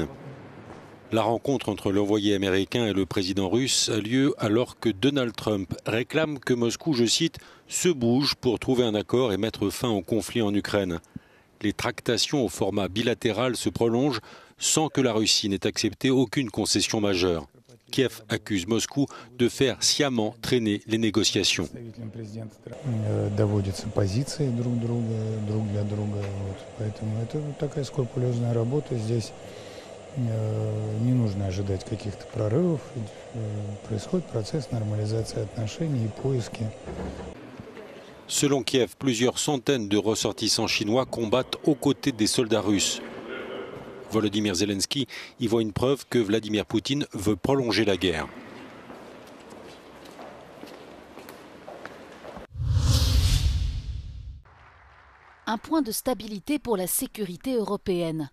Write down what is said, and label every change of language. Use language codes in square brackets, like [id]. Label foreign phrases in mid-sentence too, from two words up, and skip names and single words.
[fr] La rencontre entre l'envoyé américain et le président russe a lieu alors que Donald Trump réclame que Moscou, je cite, se bouge pour trouver un accord et mettre fin au conflit en Ukraine. Les tractations au format bilatéral se prolongent sans que la Russie n'ait accepté aucune concession majeure. Kiev accuse Moscou de faire sciemment traîner les négociations. [ru] Не нужно ожидать каких-то прорывов. Происходит процесс нормализации отношений и поиски. [fr] Selon Kiev, plusieurs centaines de ressortissants chinois combattent aux côtés des soldats russes. Volodymyr Zelensky y voit une preuve que Vladimir Poutine veut prolonger la guerre. Un point de stabilité pour la sécurité européenne.